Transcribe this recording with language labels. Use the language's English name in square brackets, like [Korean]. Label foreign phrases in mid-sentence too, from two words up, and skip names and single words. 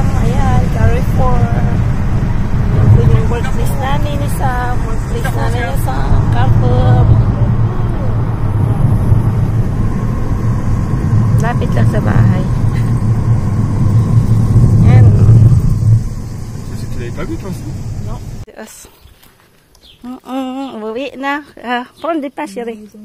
[Filipino] Ayan, Carrefour. Yan po yung workplace namin ni Sam. Workplace namin ni Sam. Carrefour. Lapit lang sa bahay. Ayan. [French] Tu l'avais pas vu, toi? Non. [Filipino] Yes. Uwi na. [French] Prends des pains, chérie.